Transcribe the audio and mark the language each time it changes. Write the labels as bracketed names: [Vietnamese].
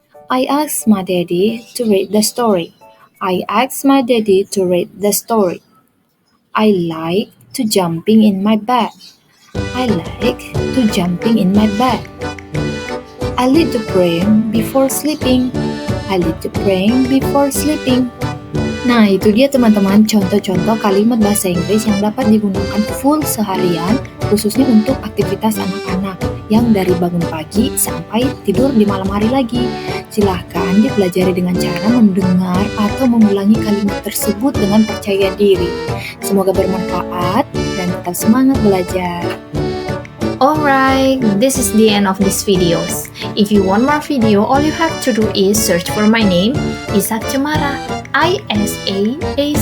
[English] I asked my daddy to read the story. I asked my daddy to read the story. I like to jumping in my bed. I like to jumping in my bed. I like to praying before sleeping. I like to praying before sleeping. [Indonesian] Nah, itu dia teman-teman contoh-contoh kalimat bahasa Inggris yang dapat digunakan full seharian, khususnya untuk aktivitas anak-anak yang dari bangun pagi sampai tidur di malam hari lagi. Silahkan dipelajari dengan cara mendengar atau mengulangi kalimat tersebut dengan percaya diri. Semoga bermanfaat dan tetap semangat belajar. [English] Alright, this is the end of this videos. If you want more video, all you have to do is search for my name, Isak Cemara, ISAACCEMARA.